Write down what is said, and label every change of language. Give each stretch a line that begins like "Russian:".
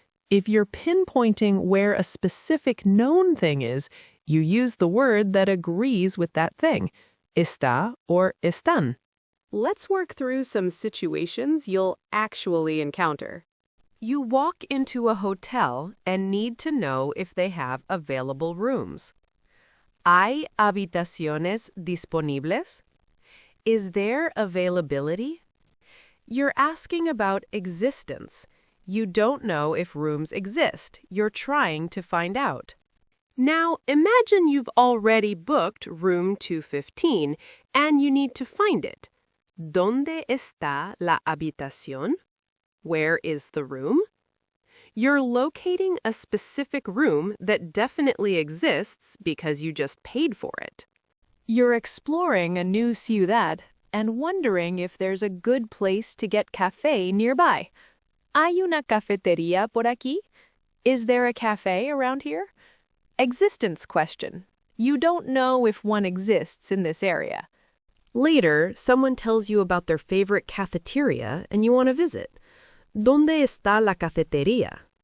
English: If you're pinpointing where a specific known thing is, you use the word that agrees with that thing, está or están. Let's work through some situations you'll actually encounter. You walk into a hotel and need to know if they have available rooms.
Spanish: ¿Hay habitaciones disponibles?
English: Is there availability? You're asking about existence. You don't know if rooms exist. You're trying to find out. Now, imagine you've already booked room 215 and you need to find it.
Spanish: ¿Dónde está la habitación?
English: Where is the room? You're locating a specific room that definitely exists because you just paid for it. You're exploring a new ciudad and wondering if there's a good place to get café nearby.
Spanish: ¿Hay una cafetería por aquí?
English: Is there a cafe around here? Existence question. You don't know if one exists in this area. Later, someone tells you about their favorite cafeteria and you want to visit.
Spanish: ¿Dónde está la cafetería?